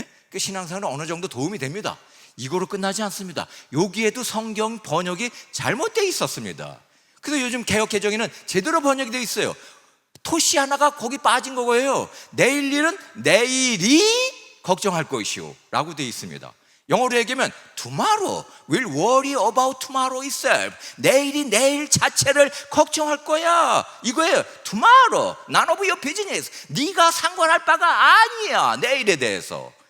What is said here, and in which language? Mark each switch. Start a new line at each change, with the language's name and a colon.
Korean: 그 신앙생활은 어느 정도 도움이 됩니다. 이거로 끝나지 않습니다. 여기에도 성경 번역이 잘못되어 있었습니다. 그래서 요즘 개역개정에는 제대로 번역이 되어 있어요. 토시 하나가 거기 빠진 거예요. 내일 일은 내일이 걱정할 것이요 라고 되어 있습니다. 영어로 얘기하면
English: tomorrow will worry about tomorrow itself.
Korean: 내일이 내일 자체를 걱정할 거야, 이거예요.
English: tomorrow, none of your business.
Korean: 네가 상관할 바가 아니야. 내일에 대해서.